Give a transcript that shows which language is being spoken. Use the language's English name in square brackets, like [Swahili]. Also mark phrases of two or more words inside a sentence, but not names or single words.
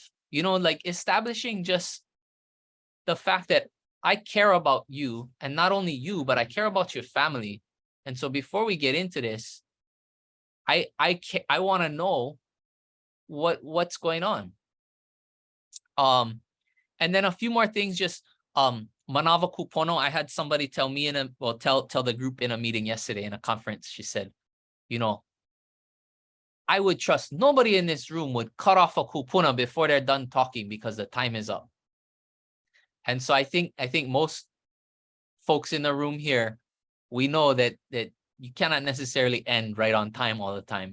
[English] You know, like establishing just the fact that I care about you, and not only you, but I care about your family. And so before we get into this, I want to know what's going on. And then a few more things, just [Hawaiian] manawa kupono. [English] I had somebody tell me tell the group in a meeting yesterday in a conference. She said, you know, I would trust nobody in this room would cut off a kupuna before they're done talking because the time is up. And so I think most folks in the room here, we know that you cannot necessarily end right on time all the time.